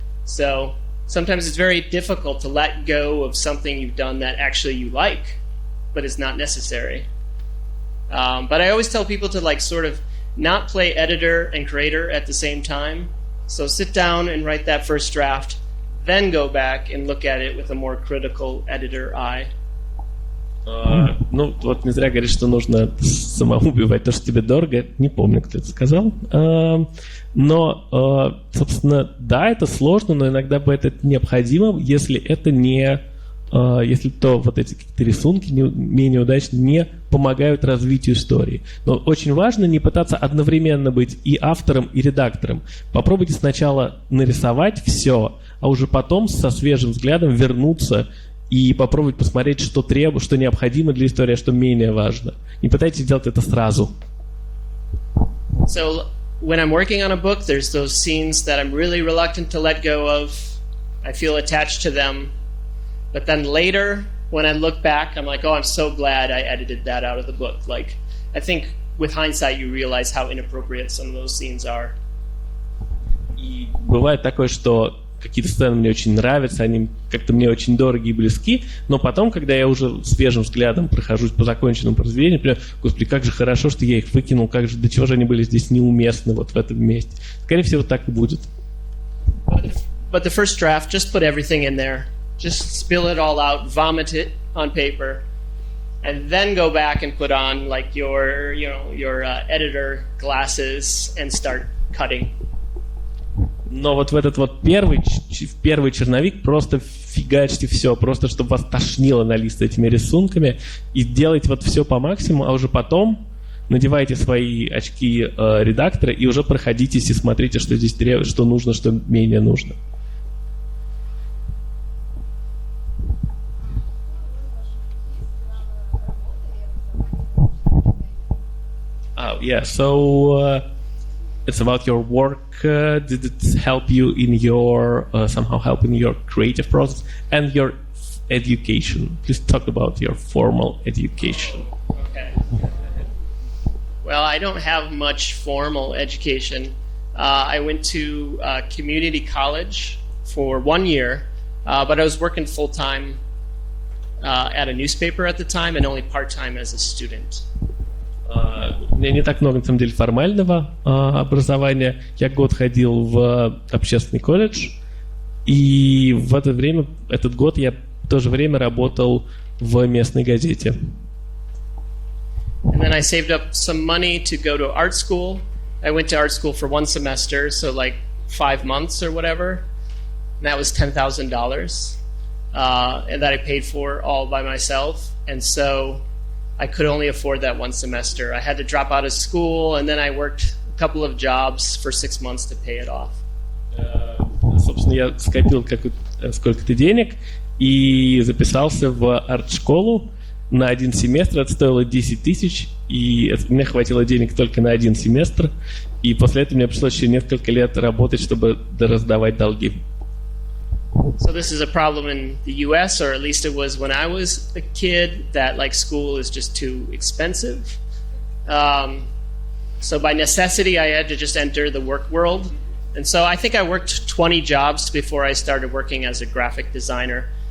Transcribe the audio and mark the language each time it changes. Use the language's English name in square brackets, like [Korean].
[English] So sometimes it's very difficult to let go of something you've done that actually you like, but is not necessary. But I always tell people to like sort of not play editor and creator at the same time. So sit down and write that first draft, then go back and look at it with a more critical editor eye. [Russian] Ну, вот не зря говорит, что нужно самому убивать то, что тебе дорого. Не помню, кто это сказал. Но, собственно, да, это сложно, но иногда бывает это необходимо, если это не... Если то вот эти какие-то рисунки менее удачные не помогают развитию истории. Но очень важно не пытаться одновременно быть и автором, и редактором. Попробуйте сначала нарисовать все, а уже потом со свежим взглядом вернуться и попробовать посмотреть, что необходимо для истории, а что менее важно. Не пытайтесь делать это сразу. [English] So, when I'm working on a book, there's those scenes that I'm really reluctant to let go of. I feel attached to them. But then later, when I look back, I'm like, oh, I'm so glad I edited that out of the book. Like, I think with hindsight, you realize how inappropriate some of those scenes are. [Russian] И бывает такое, что какие-то сцены мне очень нравятся, они как-то мне очень дороги и близки, но потом, когда я уже свежим взглядом прохожусь по законченному произведению, понимаю, господи, как же хорошо, что я их выкинул, до чего же они были здесь неуместны вот в этом месте. Скорее всего, так и будет. [English] But the first draft, just put everything in there. Just spill it all out, vomit it on paper, and then go back and put on like your editor glasses and start cutting. [Russian] Но вот в этот вот первый черновик просто фигачьте все, просто чтобы вас тошнило на лист этими рисунками, и делайте вот все по максимуму, а уже потом надевайте свои очки редактора и уже проходитесь и смотрите, что здесь требуется, что нужно, что менее нужно. [English] Yeah, so it's about your work. Did it help you in your somehow help in your creative process and your education? Please talk about your formal education. Okay. Well, I don't have much formal education. I went to community college for 1 year, but I was working full time at a newspaper at the time and only part time as a student. [Russian] У меня не так много, на самом деле, формального образования. Я год ходил в общественный колледж, и в этот год я в то же время работал в местной газете. [English] And then I saved up some money to go to art school. I went to art school for 1 semester, so like 5 months or whatever. And that was $10,000, and that I paid for all by myself. And so I could only afford that 1 semester. I had to drop out of school, and then I worked a couple of jobs for 6 months to pay it off. [Russian] Собственно, я скопил сколько-то денег и записался в арт-школу на 1 семестр. Это стоило 10 тысяч, и мне хватило денег только на 1 семестр. И после этого мне пришлось еще несколько лет работать, чтобы раздавать долги. [English] So this is a problem in the US, or at least it was when I was a kid, that like school is just too expensive. So by necessity, I had to just enter the work world. And so I think I worked 20 jobs before I started working as a graphic designer.